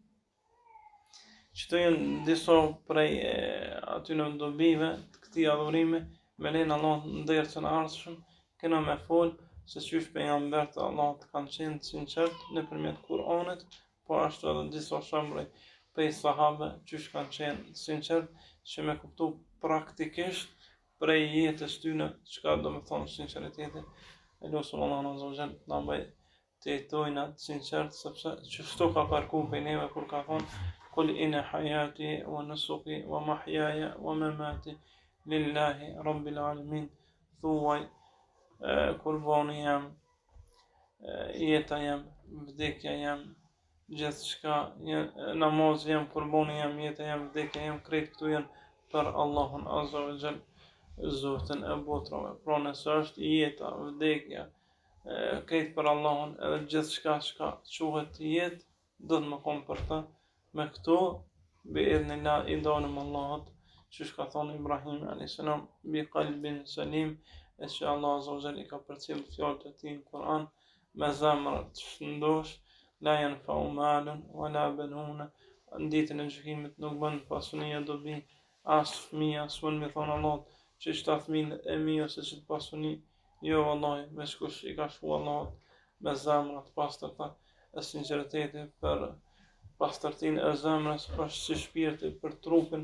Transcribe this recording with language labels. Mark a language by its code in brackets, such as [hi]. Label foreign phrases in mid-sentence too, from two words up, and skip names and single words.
[sq] Qëto janë disa prej atyre dobive të këtij adhurimi, me lenin Allah në dersën e ardhshëm, kena me fol se çysh pejgamberët e Allahut kanë qenë të sinqert nëpërmjet Kur'anit, po ashtu edhe disa shembuj prej sahabe çysh kanë qenë të sinqert, që me kuptu praktikisht prej jetës tyne çka do të thonë sinqeriteti. E lutem Allahun [ar] عز وجل [sq] na bëj të jetojnë të sinqert, sepse çështo ka kërkuar prej neve kur ka thonë [ar] قل إن حياتي ونسكي ومحياي ومماتي لله رب العالمين. [sq] Thuaj kurbani jam, jeta jam, vdekja jam, gjithçka, namazi jam, kurbani jam, jeta jam, vdekja jam, krejt këtu janë për Allahun [ar] عز وجل, [sq] Zotin e botrave. Pra nëse është jeta, vdekja, krejt për Allahun, edhe gjithçka çka quhet jetë, do të më kom për ta. Me këto, [ar] بإذن الله [sq] i dalim Allahut, që ka thonë Ibrahim a.s. [ar] بقلب سليم, [sq] e që Allah azza wa jall i ka përcjell fjalët e tij në Kur'an, me zemër të shëndosh, [ar] لا ينفع مال ولا بنون, [sq] në ditën e gjykimit nuk bën pasunia dobi, as fëmija, as mund me thonë Allah, që ta fëmin e mi ose që të pasuni, jo vallahi, me shkush i ka shku Allah me zemrat pastërta, e sinqeriteti, për pastërtinë e zemrës, është si shpirti për trupin.